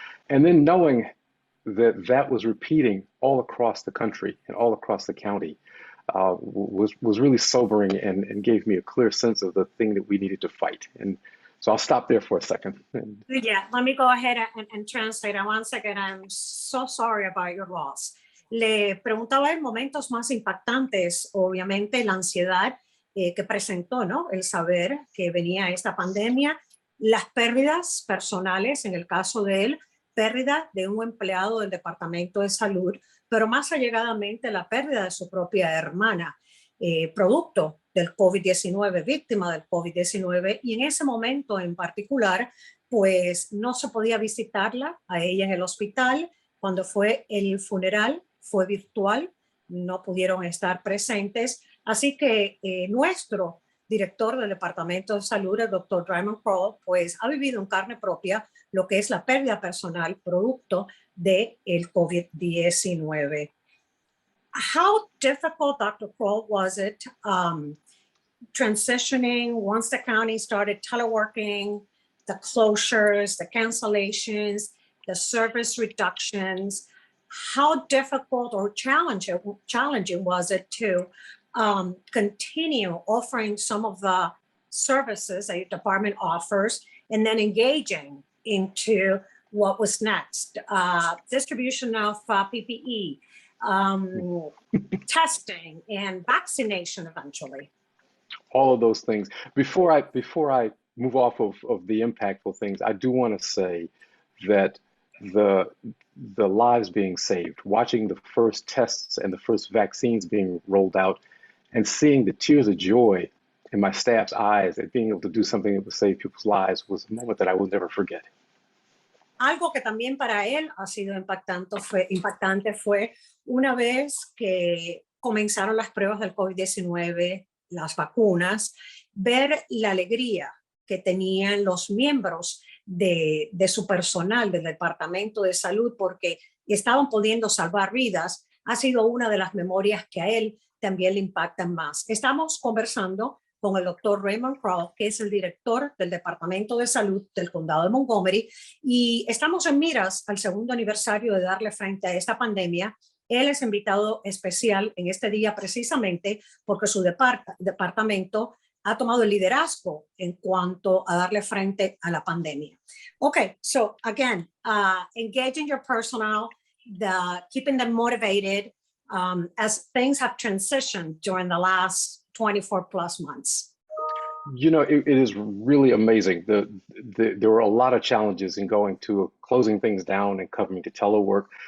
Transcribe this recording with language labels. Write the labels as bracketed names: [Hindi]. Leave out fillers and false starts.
[English] And then knowing that that was repeating all across the country and all across the county was really sobering and gave me a clear sense of the thing that we needed to fight. And so I'll stop there for a second. Yeah, let me go ahead and translate. And once again, I'm so sorry about your loss. [Spanish] Le preguntaba en momentos más impactantes, obviamente la ansiedad que presentó, ¿no? El saber que venía esta pandemia, las pérdidas personales, en el caso de él, pérdida de un empleado del Departamento de Salud, pero más allegadamente la pérdida de su propia hermana, producto del COVID-19, víctima del COVID-19, y en ese momento en particular, pues no se podía visitarla a ella en el hospital. Cuando fue el funeral, fue virtual, no pudieron estar presentes, así que nuestro director del Departamento de Salud, el doctor Raymond Crowel, pues ha vivido en carne propia lo que es la pérdida personal producto del COVID-19. [English] How difficult, Dr. Crowel, was it transitioning once the county started teleworking, the closures, the cancellations, the service reductions? How difficult or challenging was it to continue offering some of the services that your department offers and then engaging into what was next? Distribution of PPE, testing, and vaccination eventually. All of those things. Before I move off of the impactful things, I do want to say that the lives being saved, watching the first tests and the first vaccines being rolled out, and seeing the tears of joy in my staff's eyes at being able to do something that would save people's lives was a moment that I will never forget. [Spanish] Algo que también para él ha sido impactante fue una vez que comenzaron las pruebas del COVID-19, las vacunas, ver la alegría que tenían los miembros de su personal del Departamento de Salud porque estaban pudiendo salvar vidas, ha sido una de las memorias que a él también le impactan más. Estamos conversando con el doctor Raymond Crowel, que es el director del Departamento de Salud del Condado de Montgomery, y estamos en miras al segundo aniversario de darle frente a esta pandemia. Él es invitado especial en este día precisamente porque su departamento ha tomado el liderazgo en cuanto a darle frente a la pandemia. [English] Okay, so again, engaging your personnel, keeping them motivated as things have transitioned during the last 24 plus months. You know, it is really amazing. There were a lot of challenges in going to closing things down and coming to telework.